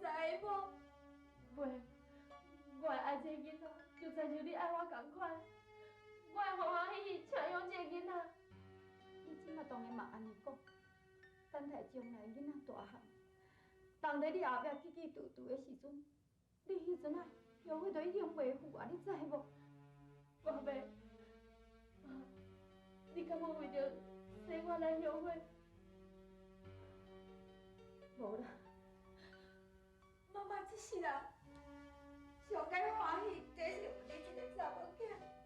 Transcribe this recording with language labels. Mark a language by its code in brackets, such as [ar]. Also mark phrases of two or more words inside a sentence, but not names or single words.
[nan] 袂，我我会爱这个囡仔，就亲像你爱我同款。我会欢欢喜喜请养这个囡仔。你即马当然嘛安尼讲，等待将来囡仔大汉，当在你后壁叽叽嘟嘟的时阵，你迄阵啊，后悔都已经袂赴啊，你知无？宝贝，你敢要为着生我来后悔？无啦，妈妈这世人上该欢喜，就是有你这个查某囝。